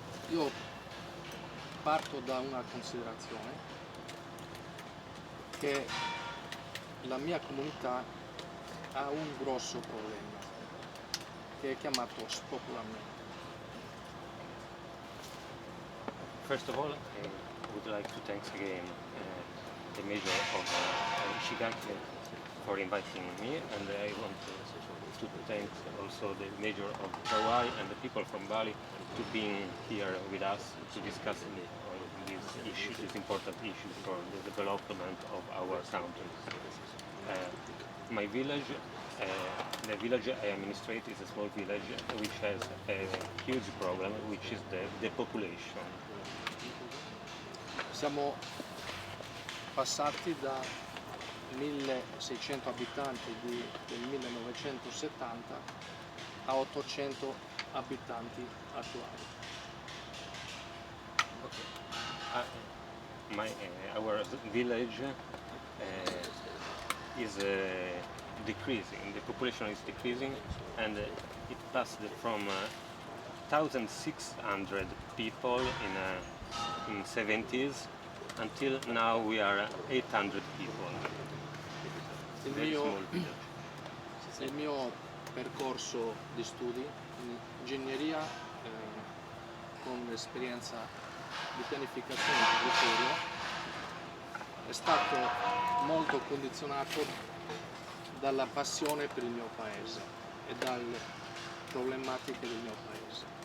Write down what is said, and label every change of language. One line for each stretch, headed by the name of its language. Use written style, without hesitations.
Italian: Io parto da una considerazione che la mia comunità ha un grosso problema che è chiamato spopolamento.
English: First of all, I would like to thank again the mayor of Ishigaki for inviting me, and I want to thank also the mayor of Hawaii and the people from Bali to being here with us to discuss this issues, these important issues for the development of our countries. My village, the village I administrate is a small village which has a huge problem, which is the population.
Italian: Siamo passati da 1600 abitanti del 1970 a 800 abitanti attuali.
English: Our village is decreasing, the population is decreasing, and it passed from 1,600 people in 70s until now we are 800 people. Very small village.
Italian: Il mio percorso di studi in ingegneria con esperienza di pianificazione del territorio è stato molto condizionato dalla passione per il mio paese e dalle problematiche del mio paese.